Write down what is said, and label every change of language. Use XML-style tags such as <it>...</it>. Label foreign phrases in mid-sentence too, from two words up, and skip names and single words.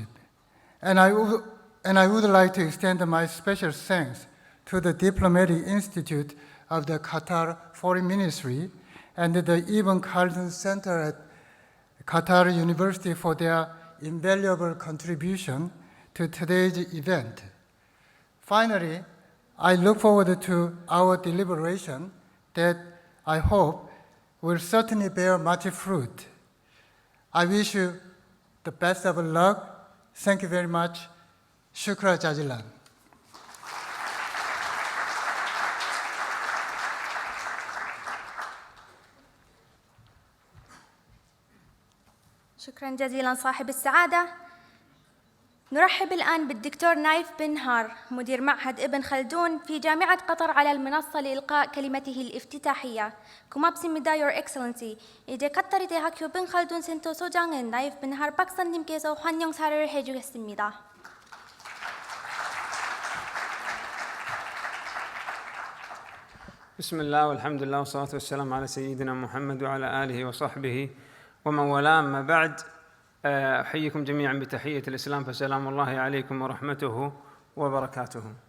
<en>And I would like to extend my special thanks to the Diplomatic Institute of the Qatar Foreign Ministry and the I븐칼둔연구소 Center at Qatar University for their invaluable contribution to today's event. Finally, I look forward to our deliberation that I hope will certainly bear much fruit. I wish you the best of luck. Thank you very much.</en> <ar>شكرا جزيلا. شكرا جزيلا صاحب السعادة. نرحب الآن بالدكتور نايف بن هار مدير معهد ابن خلدون في جامعة قطر على المنصة لإلقاء كلمته الافتتاحية.</ar> <ko>고맙습니다,</ko> <en>Your Excellency.</en> <ko>이제 카타르대학교 ibn 칼둔 센터 소장은 나이프 빈 할 박사님께서 환영사를 해주겠습니다.</ko> <ar>بسم الله والحمد لله والصلاة والسلام على سيدنا محمد وعلى آله وصحبه ومن والاه. أما بعد، أحييكم جميعا بتحية الإسلام، فسلام الله عليكم ورحمته وبركاته.</ar>